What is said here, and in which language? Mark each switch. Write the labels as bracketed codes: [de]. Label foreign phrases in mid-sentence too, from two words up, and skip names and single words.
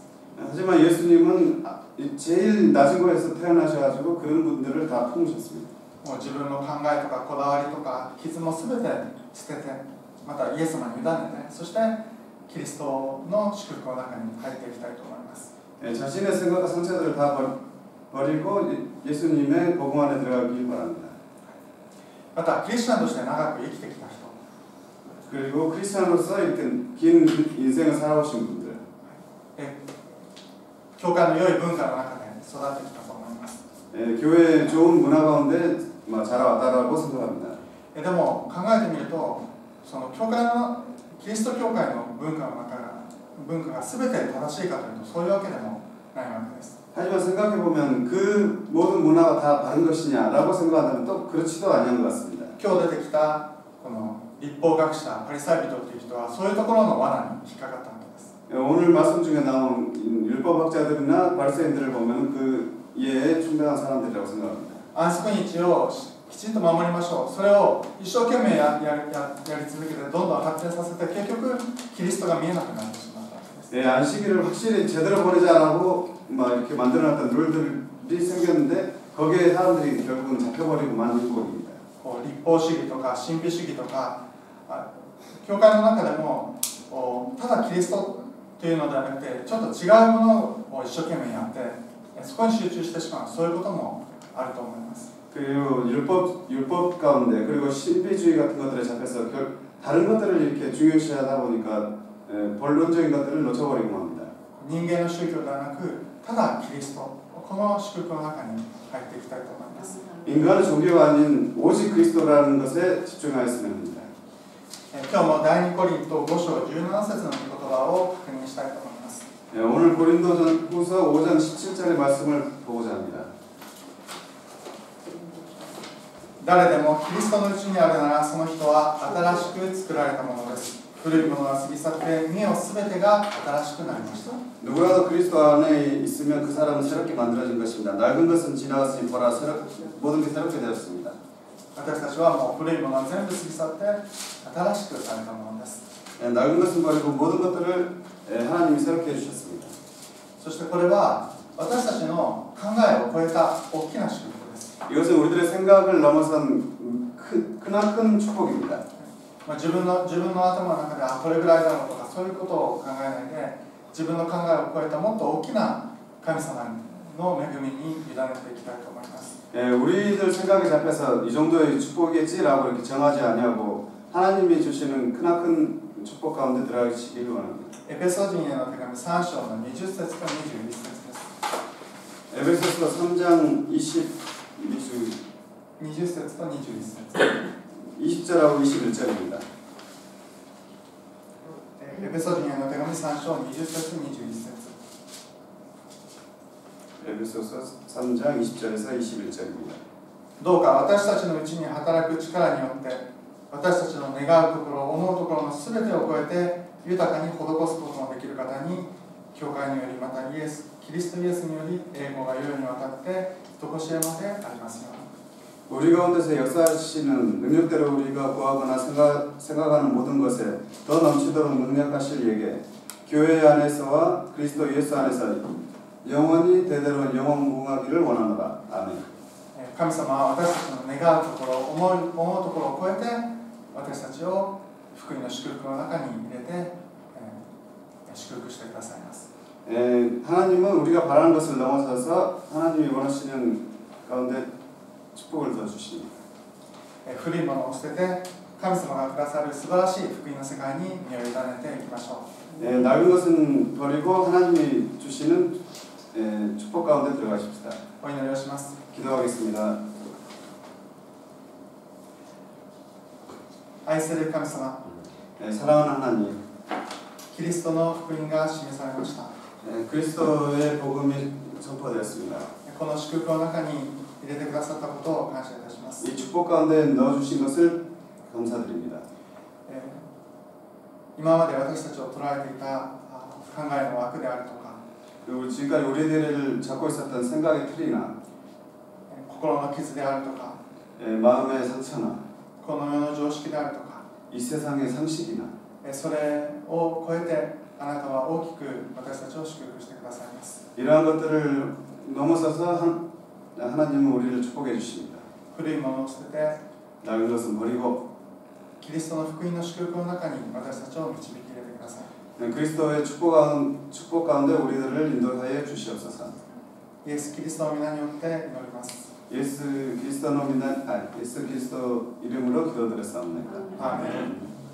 [ko] 하지만 예수님은 제일 낮은 곳에서 태어나셔가지고 그런 분들을 다 품으셨습니다. [ja] もう自分の考えとかこだわりとか傷も全て捨ててまたイエス様に委ねてそしてキリストの祝福の中に入っていきたいと思います。 [ko] 자신의 생각과 상처들을 다 버리고 예수님의 복음 안에 들어가길 바랍니다. [ja] またクリスチャンとして長く生きてきた人 [ko] 그리고 크리스찬으로서 이렇게 긴 인생을 살아오신 분들 [ja] 教会の良い文化の中で育ってきたと思います。 [ko] 교회의 좋은 문화 가운데 자라왔다라고 생각합니다. [ja] でも考えてみるとその教会のキリスト教会の文化が全て正しいかというとそういうわけでもないわけです。 [ko] 하지만 생각해보면 그 모든 문화가 다 바른 것이냐라고 생각한다면 또 그렇지도 아니한 것 같습니다. [ja] 今日出てきたこの立法学者パリサイ人という人はそういうところの罠に引っかかったわけです。 [ko] 오늘 말씀 중에 나온 율법학자들이나 바리새인들을 보면 그 충당한 사람들이라고 생각합니다. [ja] 安息日をきちんと守りましょう。それを一生懸命やり続けてどんどん発展させて結局キリストが見えなくなってしまったわけです。 [ko] 안식일을 확실히 제대로 보내지 않고 막 이렇게 만들어놨던 룰들이 생겼는데 거기에 사람들이 결국은 잡혀버리고 만든 곡입니다. [ja] 立法主義とか神秘主義とか教会の中でもただキリストというのではなくてちょっと違うものを一生懸命やってそこに集中してしまうそういうこともあると思います。 [ko] 그리고 율법 가운데 그리고 신비주의 같은 것들에 잡혀서 다른 것들을 이렇게 중요시하다 보니까 본론적인 것들을 놓쳐버리고 맙니다. [ja] 人間の宗教ではなくただキリストこの祝福の中に入っていきたいと思います。 [ko] 인간의 종교가 아닌 오직 그리스도라는 것에 집중하였으면 합니다. [ja] 今日も第2コリント5章17節の御言葉を確認したいと思います。 [ko] 오늘 고린도전후서 5장 17절의 말씀을 보고자 합니다. [ja] 誰でもキリストのうちにあるならその人は新しく作られたものです。古いものは過ぎ去って見よすべてが新しくなりました。 [ko] 누구라도 그리스도 안에 있으면 그 사람은 새롭게 만들어진 것입니다. 낡은 것은 지나갔으니 보라 모든 게 새롭게 되었습니다. [ja] 私たちはもう古いものは全部過ぎ去って新しくされたものです。 [ko] 낡은 것은 버리고 모든 것들을 하나님이 새롭게 해주셨습니다. [ja] そしてこれは私たちの考えを超えた大きな祝福です。 [ko] 이것은 우리들의 생각을 넘어선 크나큰 축복입니다. [ja] 自分の頭の中でこれぐらいだろうとかそういうことを考えないで自分の考えを超えたもっと大きな神様の恵みに委ねていきたいと思います。 [ko] 우리들 생각에 잡혀서 이 정도의 축복이겠지라고 이렇게 정하지 아니하고 하나님이 주시는 크나큰 축복 가운데 들어가시기를 원합니다. [ja] エペソ人への手紙3章の20節と21節です。 [ko] 에베소서 3장 20節 [ja] と21節 [ko] 20절하고 21절입니다. [ja] エペソ人への手紙3章20節21節 [ko] 에베소서 3장 20절에서 21절입니다. [ja] どうか私たちのうちに働く力によって私たちの願うところ思うところのすべてを超えて豊かに施すことのできる方に教会によりまたキリストイエスにより栄光が世々にわたって常しえまでありますように。 [ko] 우리 가운데서 역사하시는 능력대로 우리가 구하거나 생각하는 모든 것에 더 넘치도록 능력하실 예게 교회 안에서와 그리스도 예수 안에서 영원히 대대로 영원무궁하기를 원하노라. 아멘. [ja] 神様は私たちの願うところ思うところを超えて私たちを福音の祝福の中に入れて、祝福してくださいます。 [ko] 하나님은 우리가 바라는 것을 넘어서서 하나님이 원하시는 가운데 축복을 더 주십니다. [ja] 古いものを捨てて神様がくださる素晴らしい福音の世界に身を委ねていきましょう。 [ko] 낡은 것은 버리고 하나님이 주시는 축복 가운데 들어가십시다. [ja] お祈りをします。 [ko] 기도하겠습니다. [ja] 愛する神様、 [ko] 사랑하는 하나님, [ja] キリストの福音が示されました。 [ko] 그리스도의 복음이 선포되었습니다. [ja] この祝福の中に入れてくださったことを感謝いたします。 [ko] 이 축복 가운데 넣어주신 것을 감사드립니다. [ja] 今まで私たちを捉えていた考えの枠であるとか [ko] 그리고 지금까지 우리들을 잡고 있었던 생각의 틀이나 [ja] 心の傷であるとか [ko] 마음의 상처나 [ja] この世の常識であるとか [ko] 이 세상의 상식이나 [ja] それを超えてあなたは大きく私たちを祝福してくださいます。 [ko] 이러한 것들을 넘어서서 하나님은 우리를 축복해 주십니다. [ja] 古いものを捨てて [ko] 낡은 것은 버리고 [ja] キリストの福音の祝福の中に私たちを導き入れてください。 [ko] 그리스도의 축복 가운데 우리들을 인도하여 주시옵소서. [ja] イエス・キリストの皆によって祈ります。 [ko] 예수 그리스도 이름으로 기도드렸사옵나이다. 아멘.